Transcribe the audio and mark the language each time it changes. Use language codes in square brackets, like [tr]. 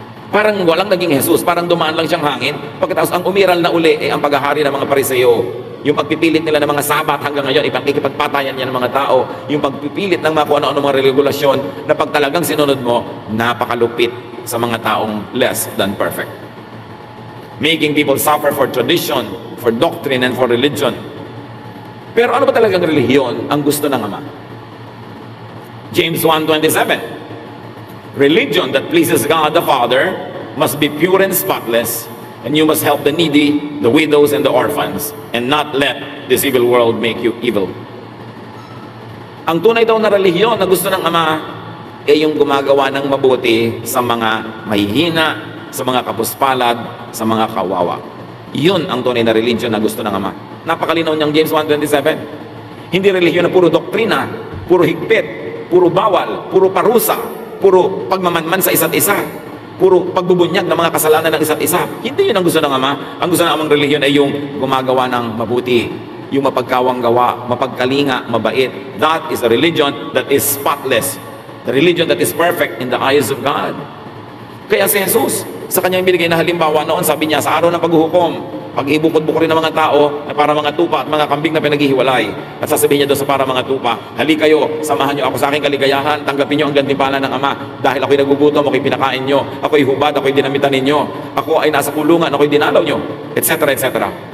[tl] Parang walang naging Jesus, parang dumaan lang siyang hangin, pagkatapos ang umiral na uli ay ang paghahari ng mga Fariseo. Yung pagpipilit nila ng mga sabat hanggang ngayon, ipagkikipagpatayan niya ng mga tao, yung pagpipilit ng mga kung ano-ano mga regulasyon, na pag talagang sinunod mo, napakalupit sa mga taong [en] less than perfect. Making people suffer for tradition, for doctrine, and for religion. [tl] Pero ano ba talagang relihiyon ang gusto ng Ama? [en] James 1:27. Religion that pleases God the Father must be pure and spotless, and you must help the needy, the widows, and the orphans, and not let this evil world make you evil. [tl] Ang tunay daw na relihiyon na gusto ng Ama ay yung gumagawa ng mabuti sa mga mahihina, sa mga kapuspalad, sa mga kawawa. Yun ang tunay na religion na gusto ng Ama. Napakalinaw niyang James 1:27. Hindi relihiyon na puro doktrina, puro higpit, puro bawal, puro parusa, puro pagmamanman sa isa't isa, puro pagbubunyag ng mga kasalanan ng isa't isa. Hindi yun ang gusto ng Ama. Ang gusto ng Amang relihiyon ay yung gumagawa ng mabuti, yung mapagkawang gawa, mapagkalinga, mabait. [en] That is a religion that is spotless. The religion that is perfect in the eyes of God. [tl] Kaya si Jesus, sa kanyang binigay na halimbawa noon, sabi niya, sa araw ng paghuhukom, pag ibukod-bukod rin ng mga tao na para mga tupa at mga kambing na pinaghihiwalay, at sasabihin niya doon sa para mga tupa, hali kayo, samahan niyo ako sa aking kaligayahan, tanggapin niyo ang gantimpala ng Ama, dahil ako'y nagugutom, ako'y pinakain niyo, ako'y hubad, ako'y dinamitan ninyo, ako ay nasa kulungan, ako'y dinalaw niyo, etc. etc.